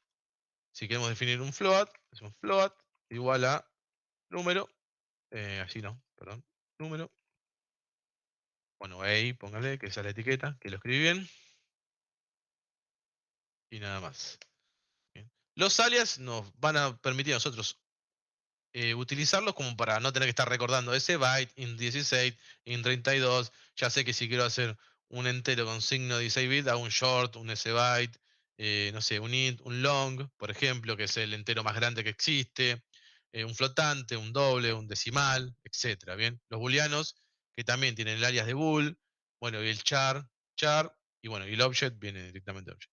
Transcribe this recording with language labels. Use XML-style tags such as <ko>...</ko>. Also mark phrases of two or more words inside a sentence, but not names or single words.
<es>Si queremos definir un float, decimos float igual a número, así no, perdón, número, bueno, ahí póngale que esa es la etiqueta, que lo escribí bien, y nada más. Bien. Los alias nos van a permitir a nosotros utilizarlos como para no tener que estar recordando ese byte, int 16, int 32. Ya sé que si quiero hacer un entero con signo 16 bits, hago un short, un sbyte, no sé, un int, un long, por ejemplo, que es el entero más grande que existe, un flotante, un doble, un decimal, etcétera. Bien, los booleanos que también tienen el alias de bool, bueno, y el char, y bueno, y el object viene directamente de object.</es>